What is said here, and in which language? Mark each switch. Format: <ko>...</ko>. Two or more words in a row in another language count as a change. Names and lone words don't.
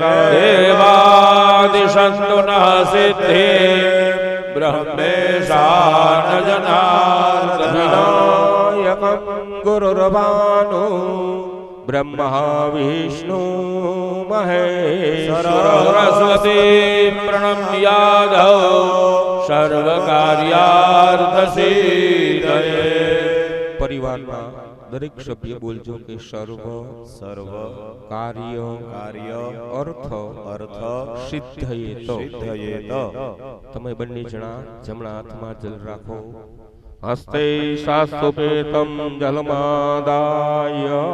<sa>देवादिशन्तु नः सिद्धे ब्रह्मेशान जनार्दनः विनायकं गुरुर्भानु ब्रह्मा विष्णु महेश्वर सरस्वती प्रणम्यादौ सर्वकार्यार्थसिद्धये</sa> <gu>પરિવારના દરેક સભ્ય બોલજો કે સર્વ સર્વ કાર્ય કાર્ય અર્થ અર્થ સિદ્ધયેત સિદ્ધયેત તમે બંને જણા જમણા હાથમાં જલ રાખો</gu> <sa>હસ્તે શાસ્ત્રોપેતમ જલમાદાય</sa>